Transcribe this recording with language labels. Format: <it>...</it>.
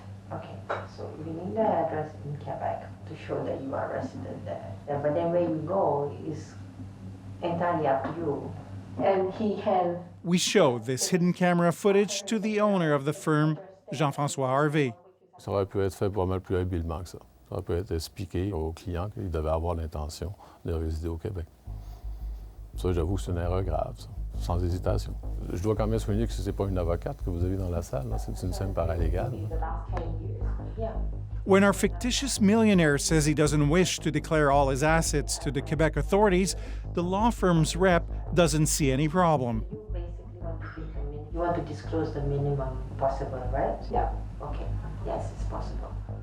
<en>Okay, so you need the address in Quebec to show that you are resident there. But then where you go is entirely up to you. And he can... We show this hidden camera footage to the owner of the firm, Jean-François Harvey.</en> <fr>Ça aurait pu être fait pas mal plus habilement que ça. Ça aurait pu être expliqué aux clients qu'ils devaient avoir l'intention de résider au Québec. Ça, j'avoue que c'est une erreur grave, ça, sans hésitation. Je dois quand même souligner que ce n'est pas une avocate que vous avez dans la salle, c'est une simple paralégale.</fr> <en>When our fictitious millionaire says he doesn't wish to declare all his assets to the Quebec authorities, the law firm's rep doesn't see any problem. You want to disclose the minimum possible, right? Yeah. Okay. Yes, it's possible.</en>